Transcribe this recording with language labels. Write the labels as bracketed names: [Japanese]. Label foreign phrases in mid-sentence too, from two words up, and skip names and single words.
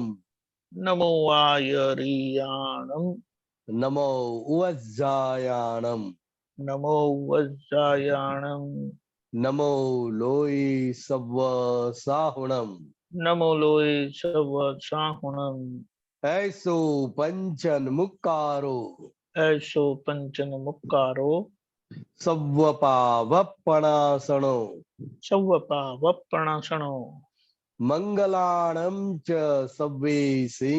[Prakrit languages] નમો આયરિયાણમ. નમો ઉવજ્જાયાણમ. નમો વજ્જાયાણમ. નમો લોય સવ્વ સાહુણમ. નમો લોય સવ સાહુણમ. ऐसो पंचन मुक्कारो. ऐसो पंचन मुक्कारो. सव्वपावपणासनो. सव्वपावपणासनो. मंगलाणं च सव्वेसिं.